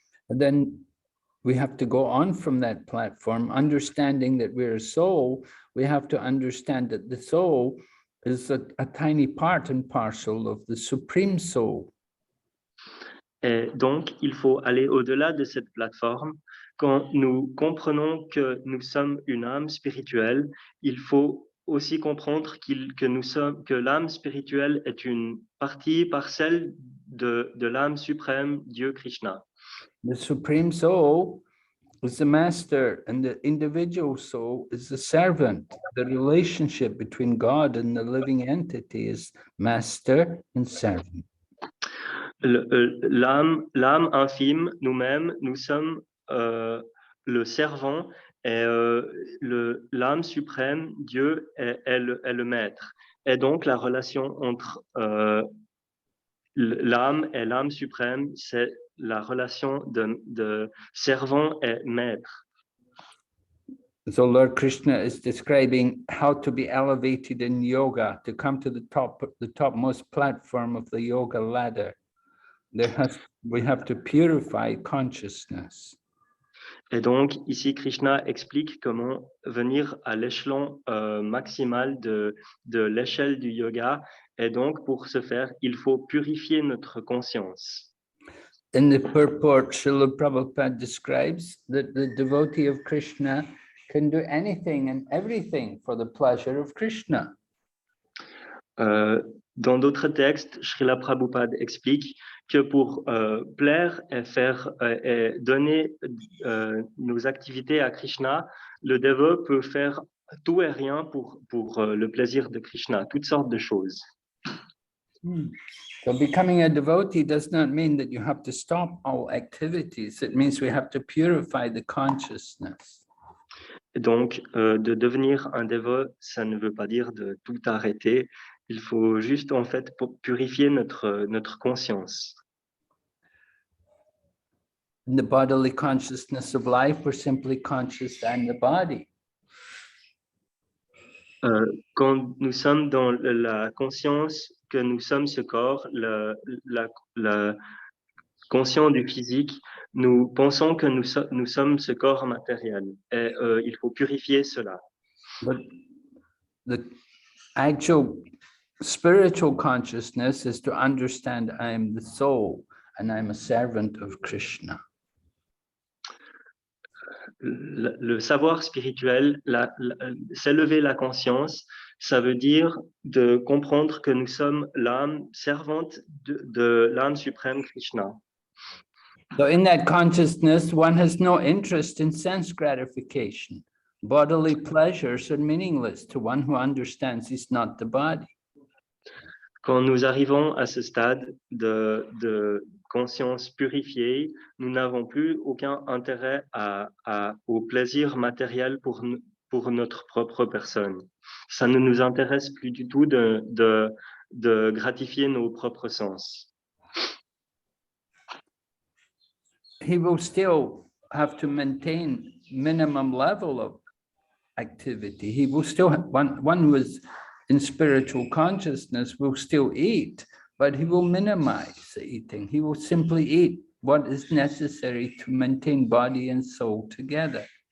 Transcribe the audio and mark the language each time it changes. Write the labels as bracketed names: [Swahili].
[English] And then we have to go on from that platform, understanding that we're a soul. We have to understand that the soul is a tiny part and parcel of the Supreme Soul. [French] Et donc, il faut aller au-delà de cette plateforme. Quand nous comprenons que nous sommes une âme spirituelle, il faut aussi comprendre que l'âme spirituelle est une partie parcelle de l'âme suprême, Dieu Krishna. [English] The Supreme Soul is the master and the individual soul is the servant. The relationship between God and the living entity is master and servant. [French] L'âme infime, nous-mêmes, nous sommes le servant et l'âme suprême, Dieu, est le maître. Et donc, la relation entre l'âme et l'âme suprême, c'est la relation de servant et maître. [English] So Lord Krishna is describing how to be elevated in yoga, to come to the topmost platform of the yoga ladder. We have to purify consciousness. [French] Et donc, ici, Krishna explique comment venir à l'échelon maximal de l'échelle du yoga. Et donc, pour ce faire, il faut purifier notre conscience. [English] In the purport, Srila Prabhupada describes that the devotee of Krishna can do anything and everything for the pleasure of Krishna. [French] Dans d'autres textes, Srila Prabhupada explique que pour plaire et donner nos activités à Krishna, le dévot peut faire tout et rien pour le plaisir de Krishna, toutes sortes de choses. [English] So becoming a devotee does not mean that you have to stop all activities. It means we have to purify the consciousness. [French] Donc, de devenir un dévot, ça ne veut pas dire de tout arrêter. Il faut juste, en fait, purifier notre conscience. [English] In the bodily consciousness of life, we're simply conscious and the body. [French] Quand nous sommes dans la conscience que nous sommes ce corps, la conscient du physique, nous pensons que nous sommes ce corps matériel. Et il faut purifier cela. [English] But the actual spiritual consciousness is to understand I am the soul and I'm a servant of Krishna. [French] Le savoir spirituel, s'élever la conscience, ça veut dire de comprendre que nous sommes l'âme servante de l'âme suprême Krishna. [English] So in that consciousness, one has no interest in sense gratification. Bodily pleasures are meaningless to one who understands it's not the body. [French] Quand nous arrivons à ce stade de conscience purifiée, nous n'avons plus aucun intérêt au plaisir matériel pour notre propre personne. Ça ne nous intéresse plus du tout de gratifier nos propres sens. [English] He will still have to maintain minimum level of activity. He will still have, one who is in spiritual consciousness will still eat, but he will minimize the eating. He will simply eat what is necessary to maintain body and soul together.